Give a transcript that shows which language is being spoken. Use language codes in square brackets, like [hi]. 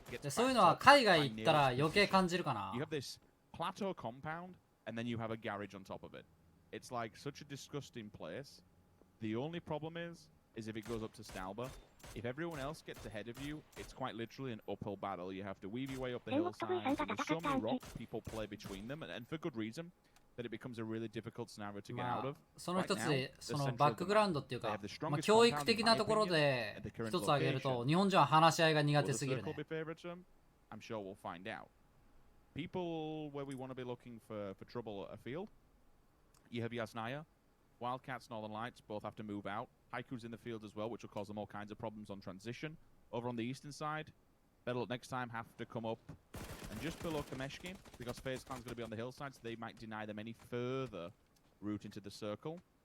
[ja] そういうのは海外行ったら余計感じるかな。 [en] You have this plateau compound and then you have a garage on top of it. It's like such a disgusting place. The only problem is if it goes up to Stalba, if everyone else gets ahead of you, it's quite literally an uphill battle. You have to weave your way up the hillsides, and there's so many rocks people play between them, and for good reason, that it becomes a really difficult scenario to get out of. [ja] その一つで、そのバックグラウンドっていうか、まあ教育的なところで一つ挙げると、日本人は話し合いが苦手すぎるね。 [en] I'm sure we'll find out. People where we want to be looking for trouble afield, you have Yasnaya. Wildcats, Northern Lights, both have to move out. Haiku's in the field as well, which will cause them all kinds of problems on transition. Over on the eastern side, Battle next time have to come up and just below Kameshki, because FaZe Clan's going to be on the hillside, so they might deny them any further route into the circle.